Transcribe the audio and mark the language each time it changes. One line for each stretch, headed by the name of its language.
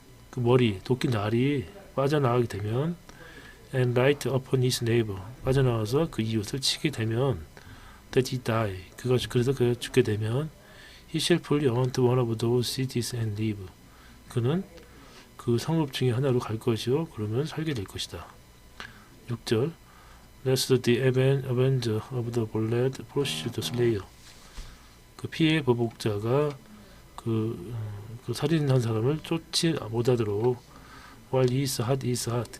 Korean: 그 머리 도끼 날이 빠져나가게 되면
English: and light upon his neighbor.
Korean: 빠져나와서 그 이웃을 치게 되면
English: that he die.
Korean: 그래서 그가 죽게 되면
English: he shall flee unto one of those cities and live.
Korean: 그는 그 성읍 중에 하나로 갈 것이요 그러면 살게 될 것이다.
English: 6절 Lest the avenger of the blood pursue the slayer.
Korean: 그 피해 보복자가 그 살인한 사람을 쫓지 못하도록
English: while his heart is hot.